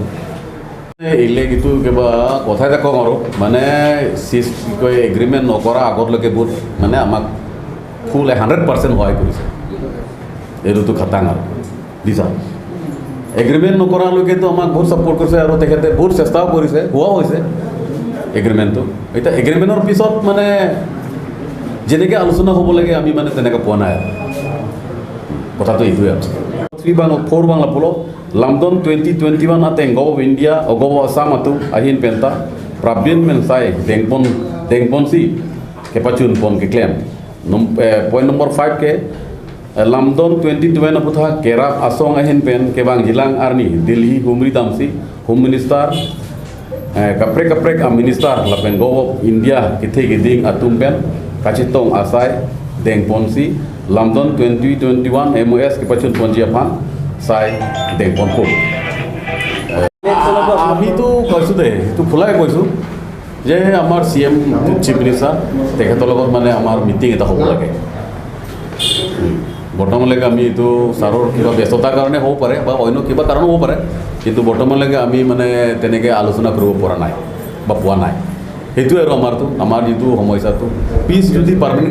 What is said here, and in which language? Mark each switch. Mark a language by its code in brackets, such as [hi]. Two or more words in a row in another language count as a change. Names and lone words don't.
[as] এইটো কিবা কথা এটা কওঁ আৰু মানে কি কয় এগ্ৰিমেণ্ট নকৰা আগতলৈকে বহুত মানে আমাক ফুল 100% সহায় কৰিছে এইটোতো খাটাং আৰু দিছা এগ্ৰিমেণ্ট নকৰালৈকেতো আমাক বহুত ছাপোৰ্ট কৰিছে আৰু তেখেতে বহুত চেষ্টাও কৰিছে হোৱাও হৈছে এগ্ৰিমেণ্টটো এতিয়া এগ্ৰিমেণ্টৰ পিছত মানে যেনেকৈ আলোচনা হ'ব লাগে আমি মানে তেনেকৈ পোৱা নাই আৰু কথাটো এইটোৱে আৰু [mjw] 4 Bangla Pulau London 2021 ateng Gov India o Gov Assam atu ahin penta Prabin mensai dengpon si kepacun pon ke [en] claim point number [mjw] 5 ke London 2021 aputha kerap asong ahin pen ke bang jilang arni Delhi humri damsi [en] home minister [mjw] kaprek am minister lapen Gov India kithe giding atum pen kachitong asai dengpon si London 2021 MOS kepacun pon jiapan [as] চাই দেশখন ক'ত আমিতো কৈছোঁ দেই এইটো খোলাই কৈছোঁ যে আমাৰ CM [en] chief minister [as] তেখেতৰ লগত মানে আমাৰ মিটিং এটা হ'ব লাগে বৰ্তমানলৈকে আমি এইটো ছাৰৰ কিবা ব্যস্ততাৰ কাৰণে হ'ব পাৰে বা অন্য কিবা কাৰণো হ'ব পাৰে কিন্তু বৰ্তমানলৈকে আমি মানে তেনেকৈ আলোচনা কৰিব পৰা নাই বা পোৱা নাই সেইটোৱে আৰু আমাৰ যিটো সমস্যাটো পিছ যদি পাৰ্মানেণ্ট